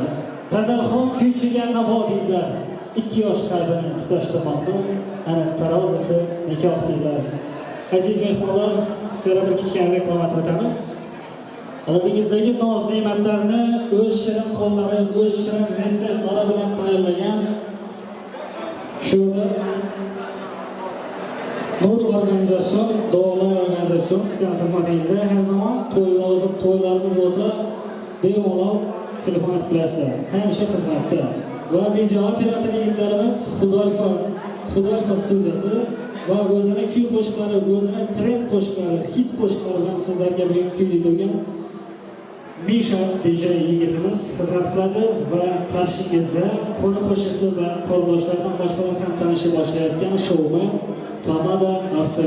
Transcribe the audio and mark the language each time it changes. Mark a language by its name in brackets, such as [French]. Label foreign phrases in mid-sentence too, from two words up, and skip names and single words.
[Uzbek] G'azalxon kuychiga navo deydilar. 2 yosh qalbini tutashtirmoqni aniq tarozisi nikoh deydilar. Aziz mehmonlar, sizlarga bir kichkina reklama o'tamiz. Oldingizdagi noz ne'matlarni o'z shirin qo'llari, o'z shirin retseptlari bilan tayyorlagan shuni Nur organizasyon, Doğular organizasyon sizin xizmatingizda [Turkish] her zaman [Uzbek] to'ylarimiz bo'lsa bemalol telefon qilib bilasizlar. Hamisha xizmatda. Va video operator yigitlarimiz HUDALFA studiyasi va o'zini kuy qo'shiqlari, o'zini trend qo'shiqlari, hit qo'shiqlari bilan sizlarga bugun kuylaydigan Misha DJ yigitimiz xizmat qiladi va qarshingizda qo'ni qo'shnisi va qo'ldoshlardan boshqalar ham tanishib boshlayotgan shoumen Tamada Arsen.